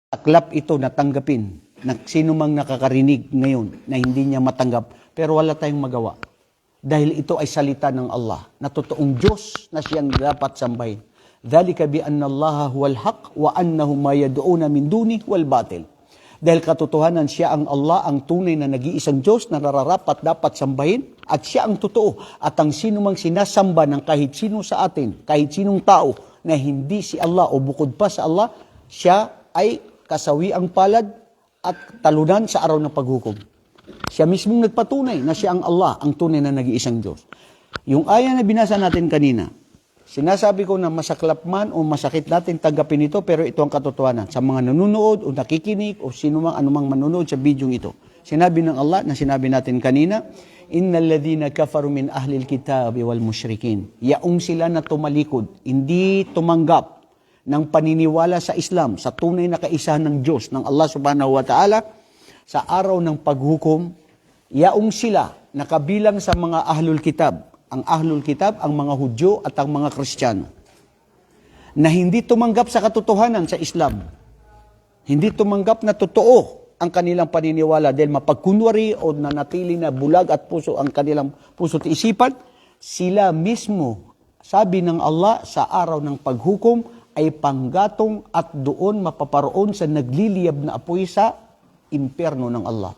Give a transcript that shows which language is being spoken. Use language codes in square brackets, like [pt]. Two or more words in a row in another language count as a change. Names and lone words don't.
[tl] Taklap ito na tanggapin na sino mang nakakarinig ngayon na hindi niya matanggap, pero wala tayong magawa. Dahil ito ay salita ng Allah, na totoong Diyos na siyang dapat sambahin. [ar] ذلك بأن الله هو الحق وأنه ما يدعون من دون الباطل. [tl] Dahil katotohanan siya ang Allah, ang tunay na nag-iisang Diyos na nararapat dapat sambahin, at siya ang totoo. At ang sino mang sinasamba ng kahit sino sa atin, kahit sinong tao na hindi si Allah o bukod pa sa Allah, siya ay kasawiang palad at talunan sa araw ng paghukom. Siya mismong nagpatunay na siya ang Allah, ang tunay na nag-iisang Diyos. Yung aya na binasa natin kanina, sinasabi ko na masaklap man o masakit natin tanggapin ito, pero ito ang katotohanan. Sa mga nanonood o nakikinig o sino mang anumang manonood sa bidyong ito. Sinabi ng Allah na sinabi natin kanina, [ar] إن الذين كفروا من أهل الكتاب والمشركين. [tl] Yaong sila na tumalikod, hindi tumanggap ng paniniwala sa Islam, sa tunay na kaisahan ng Diyos, ng [ar] الله سبحانه وتعالى, [tl] sa araw ng paghukom, yaong sila nakabilang sa mga [ar] أهل الكتاب. [tl] Ang [ar] أهل الكتاب, [tl] ang mga Hudyo at ang mga Kristiyano, na hindi tumanggap sa katotohanan sa Islam. Hindi tumanggap na totoo ang kanilang paniniwala dahil mapagkunwari o nanatili na bulag at puso ang kanilang puso at isipan, sila mismo, sabi ng Allah, sa araw ng paghukom, ay panggatong at doon mapaparoon sa nagliliyab na apoy sa impyerno ng Allah.